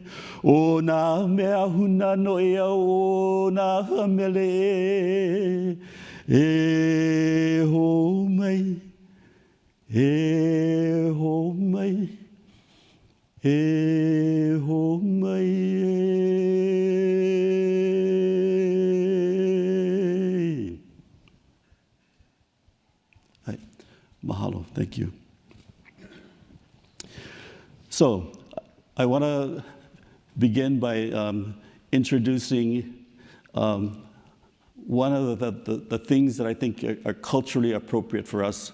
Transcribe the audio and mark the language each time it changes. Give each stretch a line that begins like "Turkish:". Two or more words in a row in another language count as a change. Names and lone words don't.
Hawaiian: O nā mea huna no e au o nā mele e ho mai, e ho mai, e ho mai e.
English: Right. Mahalo, thank you. So, I want to begin by introducing one of the things that I think are culturally appropriate for us.